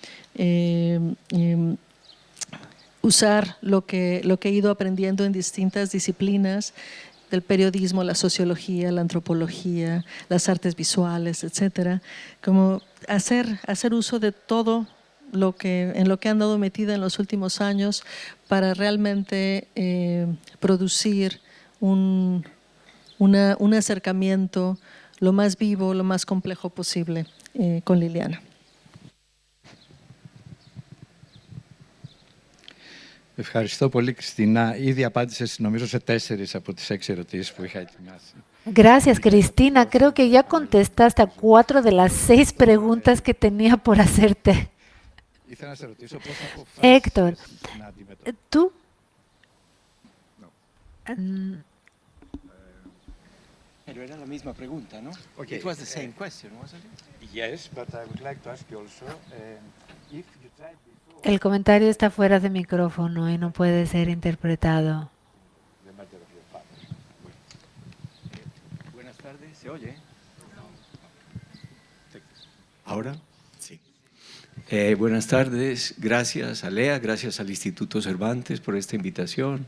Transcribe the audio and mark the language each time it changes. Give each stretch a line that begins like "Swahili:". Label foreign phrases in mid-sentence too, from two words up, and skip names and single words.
Spanish: usar lo que he ido aprendiendo en distintas disciplinas, del periodismo, la sociología, la antropología, las artes visuales, etcétera, como hacer uso de todo en lo que han andado metida en los últimos años para realmente producir un acercamiento lo más vivo, lo más complejo posible con Liliana.
Greek: Ευχαριστώ πολύ, Κριστίνα. Ήδη απάντησες, νομίζω, σε 4 από τις 6 ερωτήσεις που είχα ετοιμάσει.
Spanish: Gracias, Cristina. Creo que ya contestaste a 4 de las 6 preguntas que tenía por hacerte. Héctor, tú... Pero era la misma pregunta, ¿no?
English: Okay. It was the same question, wasn't it? Yes, but I would like to ask you also if you tried before.
Spanish: El comentario está fuera de micrófono y no puede ser interpretado. Buenas tardes, ¿se oye? ¿Ahora? Sí. Buenas tardes, gracias a Lea, gracias al Instituto Cervantes por esta invitación.